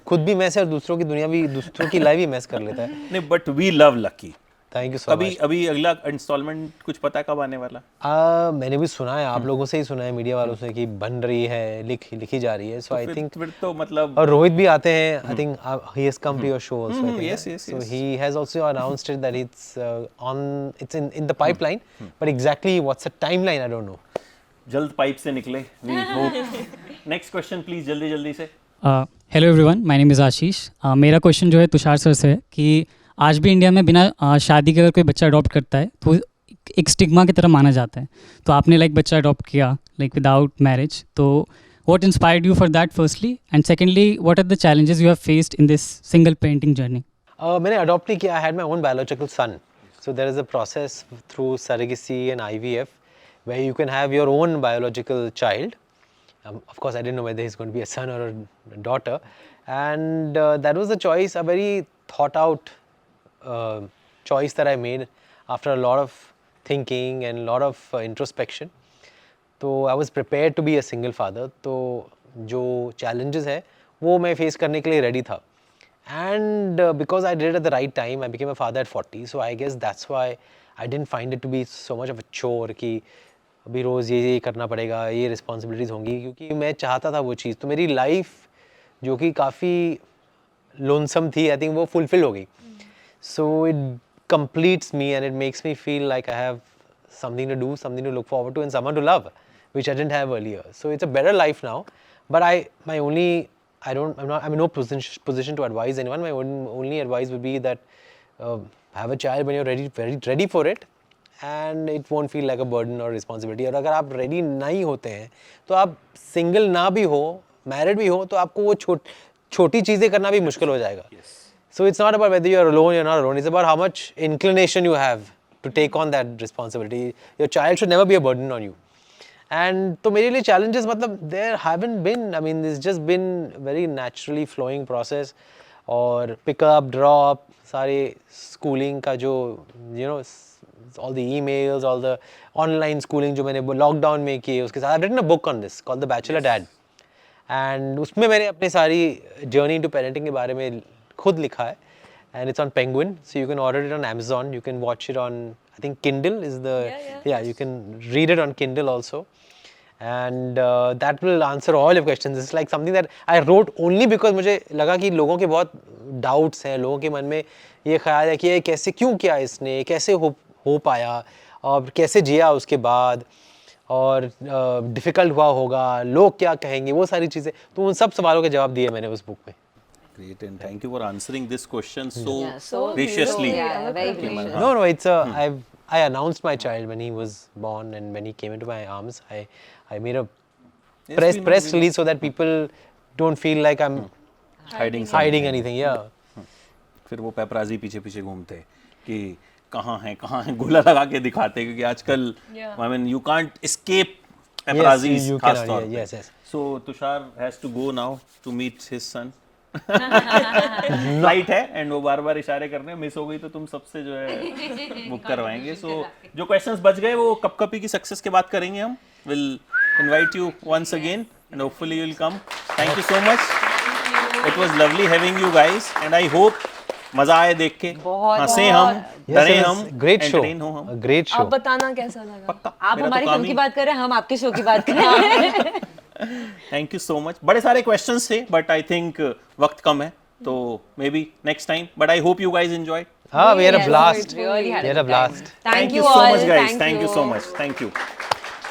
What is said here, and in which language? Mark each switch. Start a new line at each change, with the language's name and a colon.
Hindi: खुद भी मेस है और दूसरों की दुनिया भी, दूसरों की लाइफ भी मेस कर लेता है.
English: नहीं, but we love Lucky. Thank you so much.
Hindi: अभी अगला इंस्टॉलमेंट कुछ पता है कब आने वाला? मैंने भी सुना है, आप लोगों से ही सुना है, मीडिया वालों से कि बन रही है, लिखी जा रही है.
English: so I think
Hindi: फिर तो मतलब, और रोहित भी आते हैं.
English: I think he has come to your show also. yes. So he has also announced it that it's in the pipeline, but exactly what's the timeline I don't know.
Hindi: जल्द pipe से निकले.
English: We hope. Next question please,
Hindi: जल्दी से. Hello everyone, my name is आशीष. मेरा question जो है Tushar sir से है कि आज भी इंडिया में बिना शादी के अगर कोई बच्चा अडॉप्ट करता है तो एक स्टिग्मा की तरह माना जाता है. तो आपने लाइक बच्चा अडॉप्ट किया
English: Like without marriage, तो what inspired you for that firstly, and secondly what are the challenges you have faced in this single parenting journey?
Hindi: मैंने अडॉप्ट नहीं किया.
English: I had my own biological son. So there is a process through surrogacy and IVF where you can have your own biological child. Of course, I didn't know whether he's going to be a son or a daughter, and that was a choice, a very thought out choice that I made after a lot of thinking and a lot of introspection. तो I was prepared to be a single father.
Hindi: तो जो challenges है वो मैं face करने के लिए ready था.
English: And because I did it at the right time, I became a father at 40. So I guess that's why I didn't find it to be so much of a chore
Hindi: कि अभी रोज़ ये करना पड़ेगा, ये responsibilities होंगी, क्योंकि मैं चाहता था वो चीज़. तो मेरी life जो कि काफ़ी lonesome थी,
English: I think
Hindi: वो fulfill हो गई.
English: So it completes me and it makes me feel like I have something to do, something to look forward to, and someone to love, which I didn't have earlier. So it's a better life now. But I'm in no position to advise anyone. My only advice would be that have a child when you're ready for it, and it won't feel like a burden
Hindi: और responsibility. और अगर आप ready नहीं होते हैं तो आप single ना भी हो, मैरिड भी हो, तो आपको वो छोटी चीज़ें करना भी मुश्किल हो जाएगा.
English: So it's not about whether you're alone, you're not alone. It's about how much inclination you have to take on that responsibility. Your child should never be a burden on you. And
Hindi: तो मेरे लिए
English: challenges मतलब there haven't been. I mean, it's just been very naturally flowing process. और pick up, drop, सारे schooling का जो all the emails, all the online schooling
Hindi: जो मैंने lockdown में किए, उसके साथ
English: I've written a book on this called The Bachelor Dad.
Hindi: And उसमें मैंने अपनी सारी
English: journey into parenting
Hindi: के बारे में खुद लिखा है.
English: And it's on Penguin, so you can order it on Amazon. You can watch it on, I think Kindle is the, you can read it on Kindle also. And that will answer all your questions. It's like something that I wrote only because
Hindi: मुझे लगा कि लोगों के बहुत doubts हैं, लोगों के मन में ये ख्याल है कि ये कैसे क्यों किया इसने, कैसे हो पाया और कैसे जिया उसके बाद और डिफ़िकल्ट हुआ होगा, लोग क्या कहेंगे, वो सारी चीज़ें. तो उन सब सवालों के जवाब दिए मैंने उस बुक में.
English: Great, and thank you for answering this question so so graciously. very gracious. No, it's I announced my child when he was born, and when he came into my arms, I made a press release so that people don't feel like I'm hiding anything. Yeah.
Hindi: फिर वो paparazzi पीछे पीछे घूमते कि कहाँ हैं गोला लगा के दिखाते, क्योंकि आजकल
English: I mean you can't escape paparazzis
Hindi: खास तौर पे.
English: Yes. So Tushar has to go now to meet his son.
Hindi: Flight है एंड वो बार बार इशारे कर रहे हैं, मिस हो गई तो तुम सबसे जो है बुक करवाएंगे. सो जो क्वेश्चंस बच गए वो कपकपी की सक्सेस के बाद करेंगे हम.
English: Will invite you once again and hopefully you will come. Thank you so much. It was lovely having you guys and I hope
Hindi: मजा आए देख के, हंसे हम, डरे हम,
English: great show,
Hindi: entertain हो हम.
English: Great show.
Hindi: आप बताना कैसा लगा. पक्का आप मेरा तो हमारी काम फिल्म ही- की बात कर रहे हैं, हम आपके शो की बात कर रहे हैं.
English: Thank you so much.
Hindi: बड़े सारे क्वेश्चंस थे
English: but I think
Hindi: वक्त कम है, तो
English: Maybe next time. But I hope you guys enjoyed. We had a Yes, blast. we really had We had a blast. Thank you so all. much guys. Thank you so much. Thank you.